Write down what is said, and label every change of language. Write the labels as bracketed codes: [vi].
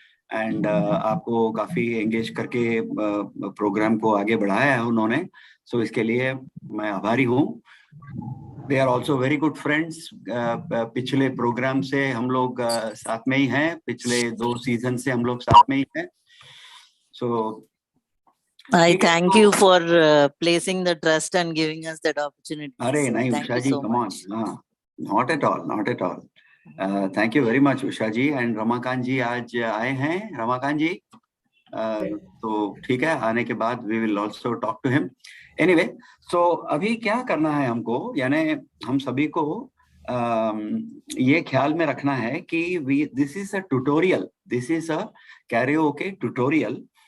[hi] And आपको काफी engage करके प्रोग्राम को आगे बढ़ाया है उन्होंने, सो इसके लिए मैं आभारी हूँ। [en] They are also very good friends. [hi] पिछले प्रोग्राम से हम लोग साथ में ही हैं, पिछले 2 सीजन से हम लोग साथ में ही हैं। सो [en] I thank you for placing the trust and giving us that opportunity. [hi] अरे नहीं [en] Usha ji, come on, not at all, not at all. Thank you very much Usha ji. [hi] And Ramakant जी आज आए हैं। रमाकांत जी तो ठीक है, आने के बाद [en] we will also talk to him. [hi] Anyway, so अभी क्या करना है हमको, यानी हम सभी को ये ख्याल में रखना है कि [en] this is a tutorial, this is a karaoke tutorial.